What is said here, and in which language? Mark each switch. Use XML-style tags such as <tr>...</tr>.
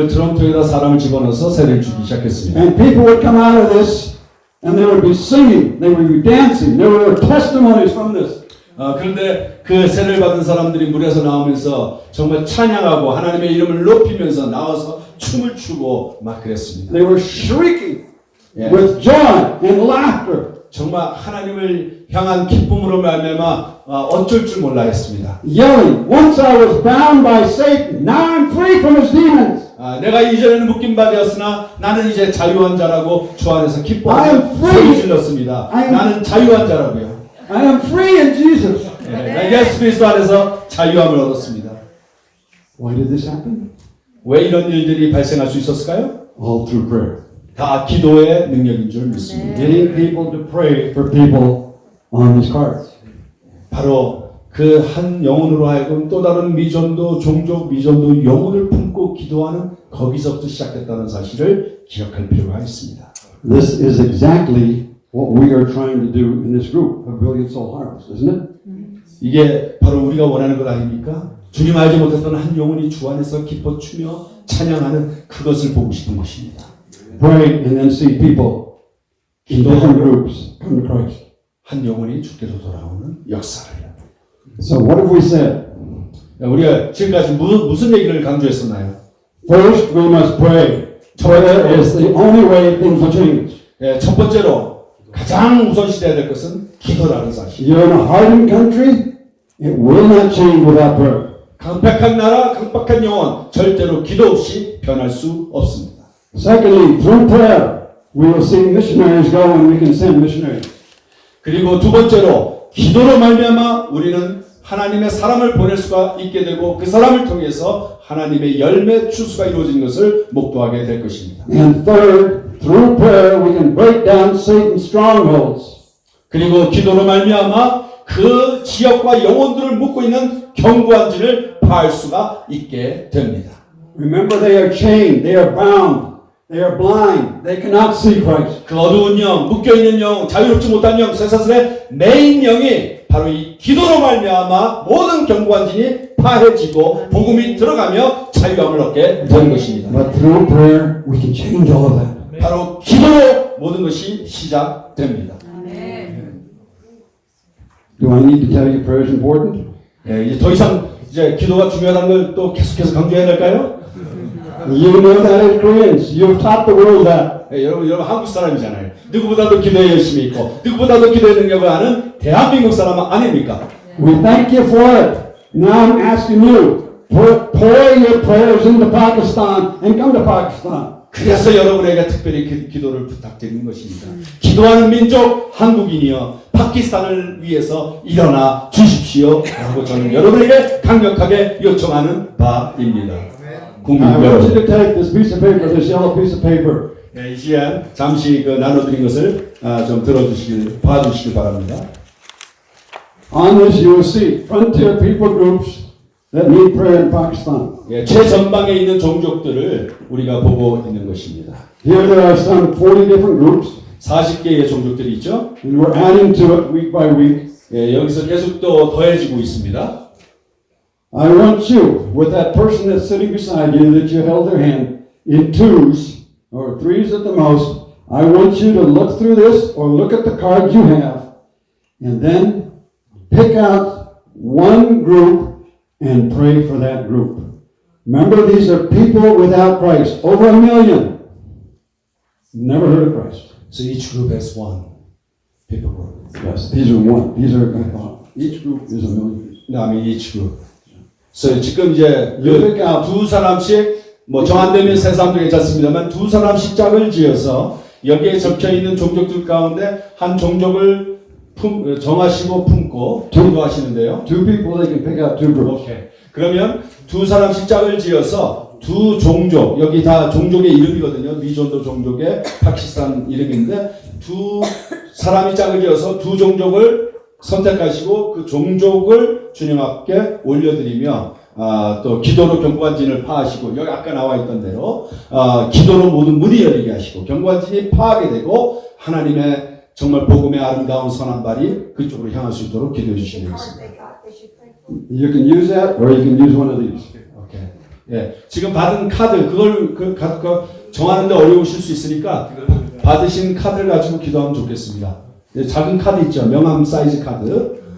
<ko>그 드럼통에다 사람을 집어넣어서 세례를 주기 시작했습니다.</ko> <en>And people would come out of this, and they would be singing, they would be dancing. There were testimonies from this.</en> <ko>그런데 그 세례를 받은 사람들이 물에서 나오면서 정말 찬양하고 하나님의 이름을 높이면서 나와서 춤을 추고 막 그랬습니다.</ko> <en>They were shrieking</en> <ko>예.</ko> <en>with joy and laughter,</en> <ko>정말 하나님을 향한 기쁨으로 말미암아 어쩔 줄 몰라 했습니다.</ko> <en>yelling, once I was bound by Satan, now I'm free from his demons.</en> <ko>내가 이전에는 묶임 바 되었으나 나는 이제 자유한 자라고 주 안에서</ko> <en>I am</en> <ko>기뻐하며</ko> <en>free.</en> <ko>소리 질렀습니다. 나는 자유한 자라고요.</ko> <en>I am free in Jesus.</en> <ko>난 예수 그리스도 안에서 자유함을 얻었습니다.</ko> <en>Why did this happen?</en> <ko>왜 이런 일들이 발생할 수 있었을까요?</ko> <en>All through prayer.</en> <ko>다 기도의 능력인 줄 믿습니다.</ko> <en>Getting people to pray for people on these cards.</en> <ko>바로 그 한 영혼으로 하여금 또 다른 미전도 종족 미전도 영혼을 품고 기도하는 거기서부터 시작됐다는 사실을 기억할 필요가 있습니다.</ko> <en>This is exactly what we are trying to do in this group of Brilliant Soul Harvest, isn't it?</en> <ko>이게 바로 우리가 원하는 것 아닙니까? 주님 알지 못했던 한 영혼이 주 안에서 기뻐 추며 찬양하는 그것을 보고 싶은 것입니다.</ko> <en>Pray and then see people in different groups come to Christ.</en> <ko>한 영혼이 주께로 돌아오는 역사를.</ko> <en>So what have we said?</en> <ko>우리가 지금까지 무슨 얘기를 강조했었나요?</ko> <en>First, we must pray. Prayer is the only way things will change.</en> <ko>첫 번째로 가장 우선시돼야 될 것은 기도라는 사실.</ko> <en>You're in a hardened country, it will not change without prayer.</en> <ko>강팍한 나라, 강팍한 영혼 절대로 기도 없이 변할 수 없습니다.</ko> <en>Secondly, through prayer, we will see missionaries go and we can send missionaries.</en> <ko>그리고 두 번째로 기도로 말미암아 우리는 하나님의 사람을 보낼 수가 있게 되고 그 사람을 통해서 하나님의 열매 추수가 이루어진 것을 목도하게 될 것입니다.</ko> <en>And third, through prayer, we can break down Satan's strongholds.</en> <ko>그리고 기도로 말미암아 그 지역과 영혼들을 묶고 있는 견고한지를 파할 수가 있게 됩니다.</ko> <en>Remember, they are chained, they are bound, they are blind, they cannot see Christ.</en> <ko>그 어두운 영, 묶여있는 영, 자유롭지 못한 영, 쇠사슬의 메인 영이 바로 이 기도로 말미암아 모든 견고한진이 파해지고 복음이 들어가며 자유함을 얻게 되는 것입니다.</ko> <en>But through prayer, we can change all of that.</en> <ko>바로 기도로 모든 것이 시작됩니다.</ko> <en>Do I need to tell you prayer is important?</en> <ko>이제 더 이상 기도가 중요하다는 걸 또 계속해서 강조해야 될까요?</ko> <en>You know that as Koreans. You've taught the world that.</en> <ko>여러분 한국 사람이잖아요. 누구보다도 기도에 열심히 있고 누구보다도 기도의 능력을 아는 대한민국 사람 아닙니까?</ko> <en>We thank you for it. Now I'm asking you, pour your prayers into Pakistan and come to Pakistan.</en> <ko>그래서 여러분에게 특별히 기도를 부탁드리는 것입니다. 기도하는 민족 한국인이여 파키스탄을 위해서 일어나 주십시오 라고 저는 여러분에게 강력하게 요청하는 바입니다. 국민</ko> <en>I want you</en> <ko>여러분,</ko> <en>to take this piece of paper, this yellow piece of paper.</en> <ko>이 시간 잠시 나눠드린 것을 좀 봐주시길 바랍니다.</ko> <en>On this you will see frontier people groups that need prayer in Pakistan.</en> <ko>최전방에 있는 종족들을 우리가 보고 있는 것입니다.</ko> <en>Here there are some 40 different groups,</en> <ko>40개의 종족들이 있죠.</ko> <en>and we're adding to it week by week.</en> <ko>여기서 계속 또 더해지고 있습니다.</ko> <en>I want you, with that person that's sitting beside you, that you held their hand, in twos, or 3s at the most, I want you to look through this or look at the cards you have and then pick out one group and pray for that group. Remember, these are people without Christ. Over 1 million. Never heard of Christ. So each group has one people group. Yes, these are one. These are, each group is 1 million. No, I mean each group. So</en> <ko>지금 이제 그러니까 두 사람씩 뭐 정한되면 세 사람도 괜찮습니다만 두 사람씩 짝을 지어서 여기에 적혀 있는 종족들 가운데 한 종족을 정하시고 품고 기도하시는데요.</ko> <en>Two people, they can pick out two groups. 오케이.</en> <ko>그러면 두 사람씩 짝을 지어서 두 종족, 여기 다 종족의 이름이거든요. 미존도 종족의 파키스탄 이름인데 두 사람이 짝을 지어서 두 종족을 선택하시고 그 종족을 주님 앞에 올려드리며 또 기도로 경관진을 파하시고 여기 아까 나와 있던 대로 기도로 모든 문이 열리게 하시고 경관진이 파하게 되고 하나님의 정말 복음의 아름다운 선한 발이 그쪽으로 향할 수 있도록 기도해 주시면 되겠습니다.</ko> <en>You can use that or you can use one of these. 오케이.</en> <ko>예, 지금 받은 카드 그걸 정하는데 어려우실 수 있으니까 받으신 카드를 가지고 기도하면 좋겠습니다. 예, 작은 카드 있죠, 명함 사이즈 카드.</ko>